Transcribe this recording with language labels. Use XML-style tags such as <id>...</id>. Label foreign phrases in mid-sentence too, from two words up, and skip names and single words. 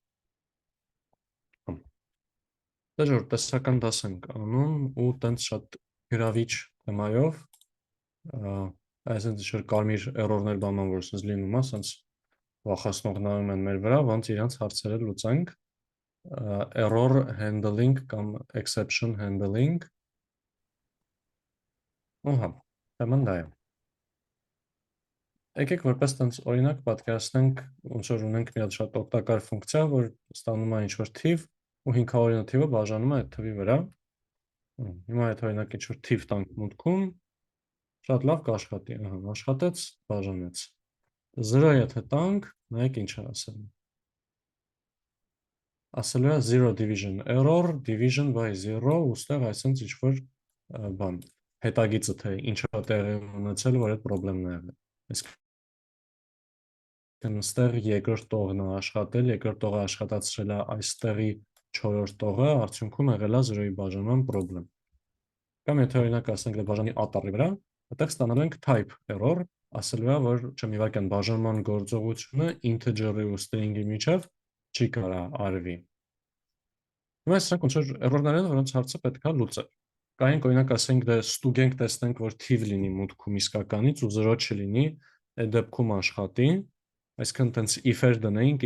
<hy>Դե ժոր տեսական դաս ենք անում ու տենց շատ գրավիչ թեմայով, այսինքն ինչ-որ կարմիր էրորներ բանան, որ սենց լինում է, սենց վախացնող նայում են մեր վրա, ոնց իրանց հարցերը լուծենք,</hy> <en>error handling կամ exception handling,</en> <hy>ու հա, թեման դա է։ Եկեք որպես տենց օրինակ պատկերացնենք, ոնց որ ունենք մի հատ շատ օգտակար ֆունկցիա, որ ստանում է ինչ-որ թիվ ու 500-յա թիվը բաժանում է այդ թվի վրա։ Հիմա այդ օրինակ ինչ-որ թիվ տանք մուտքում, շատ լավ կաշխատի, ահա, աշխատեց, բաժանեց։ 0 եթե տանք, նայեք ինչ է ասելու։ Ասելու է</hy> <en>0 division error, division by 0,</en> <hy>ուստեղ այսինքն ինչ-որ բան, հետագիծը թե ինչա տեղի ունեցել, որ այդ պրոբլեմն է եղել։ Այստեղ երկրորդ տողն է աշխատել, երկրորդ տողը աշխատացրել է այստեղի 4-րդ տողը, արդյունքում եղել է 0-ի բաժանման պրոբլեմ։ Կամ եթե օրինակ ասենք դե բաժանի ատառի վրա, այդտեղ ստանալու ենք</hy> <en>type error,</en> <hy>ասելու է, որ չմիվական բաժանման գործողությունը integer-ի ու string-ի միջև չի կարա արվի։ Հիմա սրանք ոնց որ error-ներ են, որոնց հարցը պետք է լուծել։ Կայենք օրինակ ասենք դե ստուգենք տեսնենք, որ թիվ լինի մուտքում իսկականից ու 0 չլինի, այդ դեպքում աշխատի, այսինքն տենց if-էր դնեինք,</hy>